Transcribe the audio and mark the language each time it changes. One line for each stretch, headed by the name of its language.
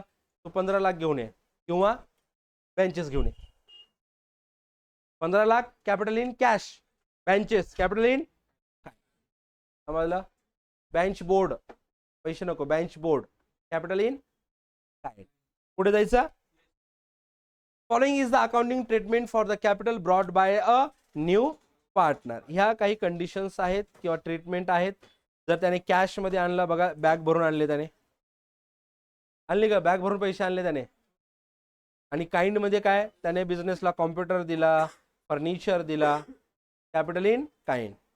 Marathi: तू 15 लाख घेऊन ये किंवा बेंचेस घेऊन ये. 15 lakh capital in cash, benches capital in. समजलं? बेंच बोर्ड, पैसे नको, bench board capital in kind. पुढे जायचं.
English: Following is the accounting treatment for the capital brought by a new partner.
Marathi: ह्या काही कंडिशन्स आहेत किंवा ट्रीटमेंट आहेत. जर त्याने कॅश मध्ये आणला, बघा बॅग भरून आणले, त्याने आणले का, बॅग भरून पैसे आणले त्याने. आणि काइंड मध्ये काय, त्याने बिझनेसला कॉम्प्युटर दिला, फर्निचर दिला, कॅपिटल इन काइंड.